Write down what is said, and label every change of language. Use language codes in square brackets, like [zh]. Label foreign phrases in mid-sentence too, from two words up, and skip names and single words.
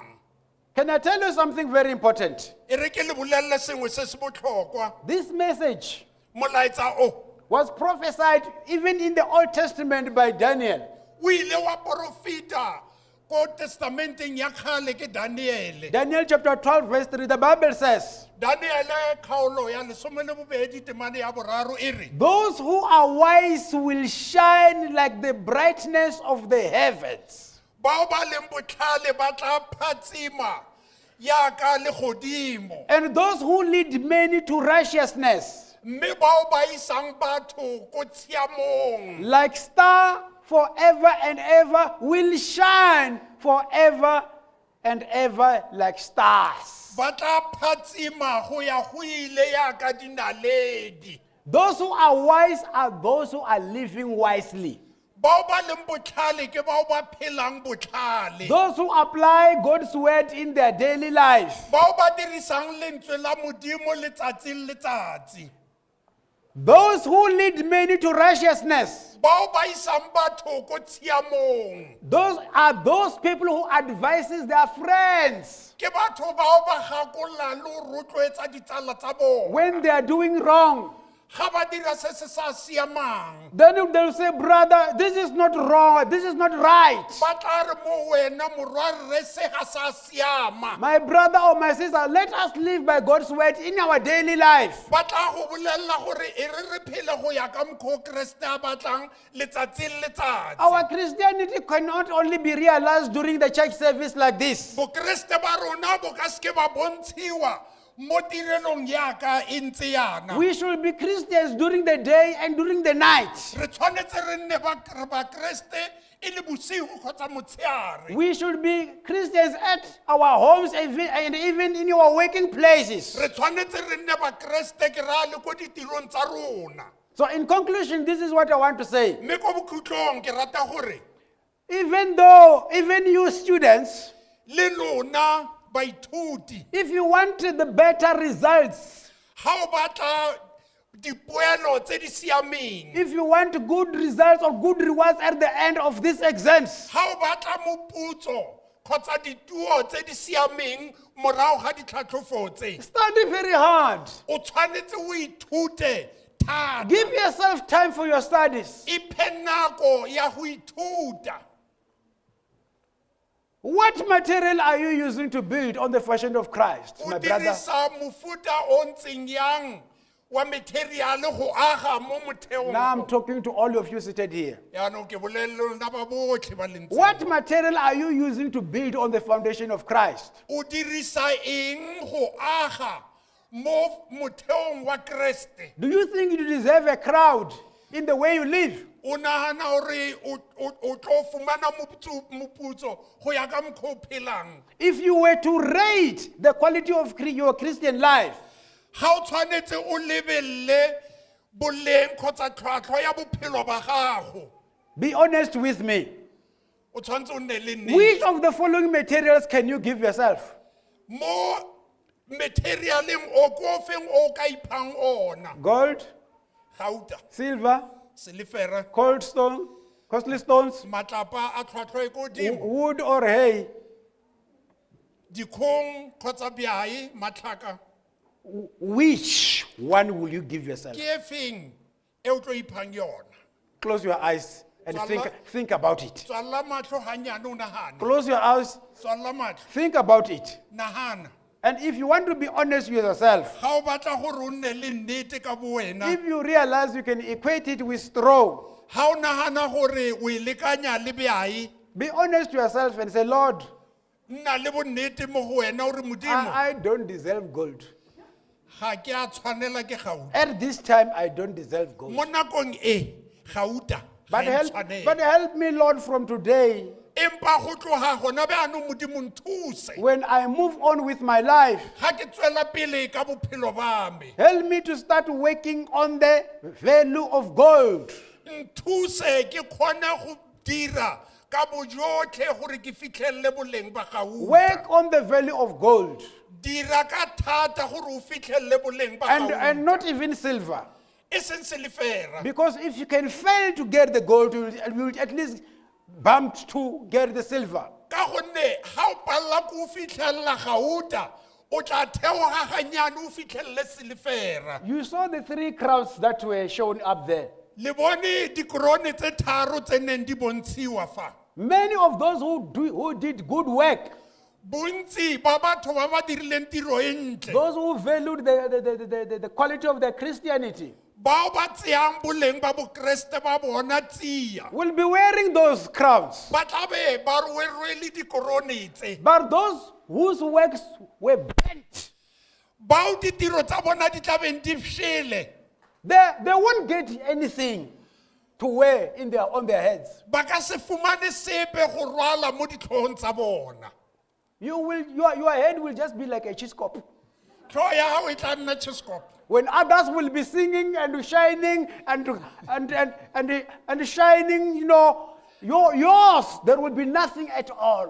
[en] Can I tell you something very important? [tn] E re ke le bolelle sengwe se se botlhokwa. [en] This message [tn] Molaetsa o [en] was prophesied even in the Old Testament by Daniel. [tn] o ile wa profeta ko testamenteng ya kgale ke Daniele. [en] Daniel chapter 12 verse 3, the Bible says, [tn] Daniele kgaolo ya lesome le bobedi temane ya boraro e re [en] those who are wise will shine like the brightness of the heavens. [tn] bao ba leng botlhale ba tla phatsima yaka legodimo, [en] And those who lead many to righteousness, [tn] mme bao ba isang batho ko tshiamong [en] like star forever and ever, will shine forever and ever like stars. [tn] ba tla phatsima go ya go ile yaka dinaledi. [en] Those who are wise are those who are living wisely. [tn] Bao ba leng botlhale ke bao ba phelang botlhale, [en] Those who apply God's word in their daily life. [tn] bao ba dirisang lentswe la modimo letsatsi le letsatsi, [en] Those who lead many to righteousness. [tn] bao ba isang batho ko tshiamong, [en] Those are those people who advises their friends [tn] ke batho bao ba gakolla le go rotloetsa ditsala tsa bona [en] when they are doing wrong. [tn] ga ba dira se se sa siamang. [en] Then they'll say, brother, this is not wrong, this is not right. [tn] Ba tla re mo wena morwarre se ga sa siama. [en] My brother or my sister, let us live by God's word in our daily life. [tn] Ba tla go bolelela gore e re phele go ya ka mokgwa Kriste a batlang letsatsi le letsatsi. [en] Our Christianity cannot only be realized during the church service like this. [tn] Bokreste ba rona bo ka seke ba bontshiwa mo tirelong yaka e ntse yana. [en] We should be Christians during the day and during the night. [tn] Re tshwanetse re nne ba Kriste e le bosigo kgotsa motshegare. [en] We should be Christians at our homes and even in our working places. [tn] Re tshwanetse re nne ba Kriste ke ra le ko ditirong tsa rona. [en] So in conclusion, this is what I want to say. [tn] mme ko bokhutlong ke rata gore [en] Even you students, [tn] le lona baithuti [en] if you want the better results, [tn] ha o batla dipoelo tse di siameng [en] if you want good results or good rewards at the end of these exams, [tn] ha o batla moputso kgotsa dituo tse di siameng morago ga ditlhatlhofo tse [en] study very hard. [tn] o tshwanetse o ithute thata [en] Give yourself time for your studies. [tn] iphe nako ya go ithuta. [en] What material are you using to build on the fashion of Christ, [tn] O [en] my brother? [tn] dirisa mofuta o ntseng yang wa material go aga mo motheong [en] Now I'm [tn] o. [en] talking to all of you seated here. [tn] Yaanong ke bolelele lona ba botlhe ba leng tse. [en] What material are you using to build on the foundation of Christ? [tn] O dirisa eng go aga mo motheong wa Kriste? [en] Do you think you deserve a crowd in the way you live? [tn] O nagana gore o tlo fumana moputso go ya ka mokgwa o phelang. [en] If you were to rate the quality of your Christian life, [tn] Ga o tshwanetse o lebelele boleng kgotsa tlhwatlhwa ya bophelo ba gago. [en] be honest with me. [tn] O tshwanetse o nne le [en] Which [tn] nnete. [en] of the following materials can you give yourself? [tn] Mo materialeng o ko feng o ka iphang ona. [en] Gold, [tn] Gauta, [en] silver, [tn] silifere, [en] cold stone, costly stones, [tn] matlapa a tlhwatlhwa e ko godimo, [en] wood or hay. [tn] dikgong kgotsa biai, matlhaka. [en] Which one will you give yourself? [tn] Ke e feng e o tlo iphang yona? [en] Close your eyes and think about it. [tn] Tswalla matlho hanyane o nahane. [en] Close your eyes, [tn] Tswalla matlho, [en] think about it. [tn] nahana. [en] And if you want to be honest with yourself, [tn] Ga o batla gore o nne le nnete ka bowena, [en] if you realize you can equate it with straw, [tn] ga o nagana gore o e lekanya le biai, [en] be honest to yourself and say, Lord, [tn] nna le bonnete mo go wena ore modimo [en] I don't deserve gold. [tn] ga ke a tshwanela ke gauta. [en] At this time, I don't deserve gold. [tn] Mo nakong e gauta [en] But [tn] ga e [en] help, [tn] tshwanela. [en] but help me, Lord, from today, [tn] Empa go tloga gona beanong modimo nthuse [en] when I move on with my life, [tn] ga ke tswela pele ka bophelo ba me. [en] help me to start working on the value of gold. [tn] Nthuse ke kgone go dira ka bojotlhe gore ke fitlhelele boleng ba gauta. [en] Work on the value of gold [tn] Dira ka thata gore o fitlhelele boleng ba [en] and [tn] gauta. [en] not even silver. [tn] E seng silifera. [en] Because if you can fail to get the gold, you will at least bump to get the silver. [tn] Ka gonne ga o palela ko o fitlhelela gauta, o tla theoga ganyane o fitlhelele silifera. [en] You saw the three crowds that were shown up there. [tn] Le bone dikorone tse tharo tse neng di bontshiwa fa. [en] Many of those who did good work, [tn] Bontsi ba batho ba ba dirileng tiro e ntle. [en] those who valued the quality of their Christianity, [tn] Bao ba tseyang boleng ba bokreste ba bona tsia. [en] will be wearing those crowns. [tn] Ba tla be ba rwele dikorone tse. [en] But those whose works were bent, [tn] Bao ditiro tsa bona di tla beng di fshele. [en] they won't get anything to wear on their heads. [tn] Ba ka se fumane sepe go rwala mo ditlhong tsa bona. [en] Your head will just be like a cheese cup. [tn] Tlhogo ya gago e tla nna cheskopo. [en] When others will be singing and shining and shining, yours, there will be nothing at all.